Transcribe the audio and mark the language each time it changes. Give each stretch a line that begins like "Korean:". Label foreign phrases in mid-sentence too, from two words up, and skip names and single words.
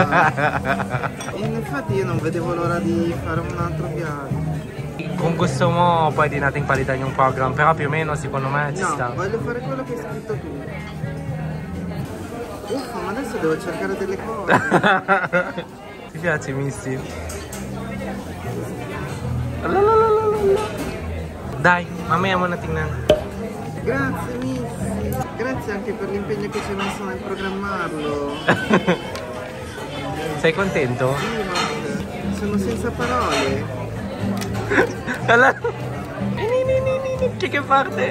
Italian: E infatti io non vedevo l'ora di fare un altro viaggio.
Filipino: Kung gusto mo, pwede nating palitan yung program.
Italian: Pero più o meno, secondo me, ci sta. No, voglio fare quello che hai scritto tu. Uffa, ma adesso devo cercare delle cose. Ti piace Missy? Dai,
Filipino: mamaya mo na tingnan.
Italian: Grazie Missy. Grazie anche per l'impegno che ci hai messo nel programmarlo. Sei contento? Sì, Max, sono senza parole. Ala. Che parte?